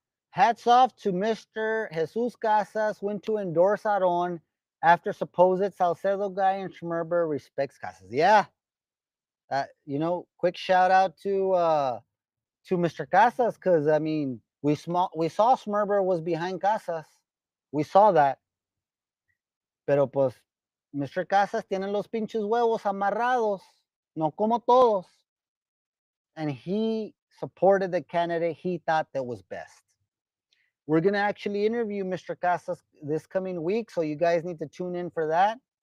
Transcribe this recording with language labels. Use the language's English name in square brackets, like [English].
[English] Hats off to Mr. Jesus Casas, went to endorse Aron after supposed Salcedo guy and Schmerber respects Casas. Yeah. Quick shout out to Mr. Casas, because I mean we saw Schmerber was behind Casas. We saw that. Pero pues Mr. [Spanish] Casas tiene los pinches huevos amarrados, no como todos. [English] And he supported the candidate he thought that was best. We're going to actually interview Mr. Casas this coming week, so you guys need to tune in for that.